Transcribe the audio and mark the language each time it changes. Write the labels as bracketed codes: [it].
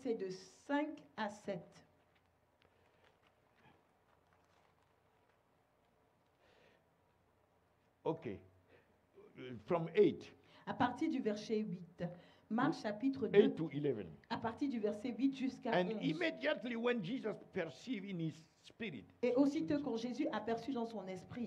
[fr] c'est de 5 à 7. [en] Okay. From 8. [fr] À partir du verset 8. Marc chapitre 2, [en] 8 to 11. [fr] à partir du verset 8 jusqu'à [en] And [fr] 11. [en] immediately when Jesus perceived in his spirit, [fr] Et aussitôt quand Jésus aperçut dans son esprit,